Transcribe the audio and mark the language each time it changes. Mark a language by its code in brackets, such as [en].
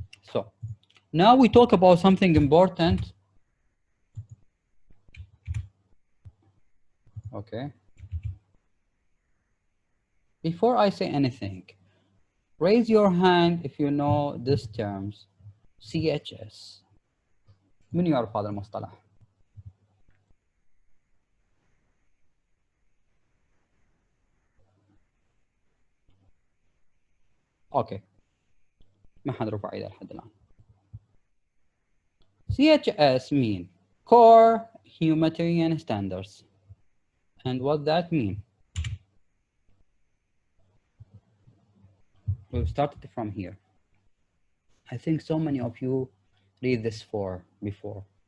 [en] So now we talk about something important. Okay. Before I say anything, raise your hand if you know these terms. CHS. [ar] من يعرف هذا المصطلح؟ اوكي. ما حد رفع ايده لحد الان. [en] CHS mean Core Humanitarian Standards. And what that mean? We'll start from here. I think so many of you read this before.